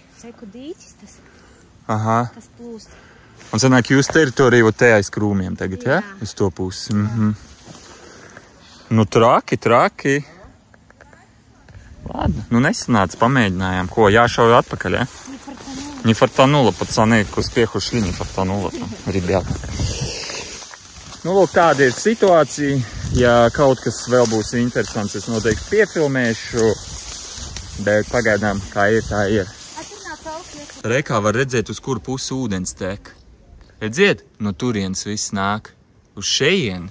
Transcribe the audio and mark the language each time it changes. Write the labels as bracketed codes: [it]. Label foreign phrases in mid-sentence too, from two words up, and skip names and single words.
[lv] Reku dīķis tas, Aha. kas plūst. Un sanāk, jūs teritoriju te aiz krūmiem tagad, ja? Uz to pusi. Nu, traki. Ладно, nu nesanāca, pamēģinājām. Ko, jāšauj atpakaļ, ja? [ru] Не фартануло, пацаны, к успеху шли, не фартануло там, ребята. [lv] Nu, lūk, tāda ir situācija. Ja kaut kas vēl būs interesants, es noteikti piefilmēšu. Bet pagaidām, kā ir, tā ir. Rekā var redzēt, uz kuru pusi ūdens tek. Redziet, no turienes viss nāk uz šejieni.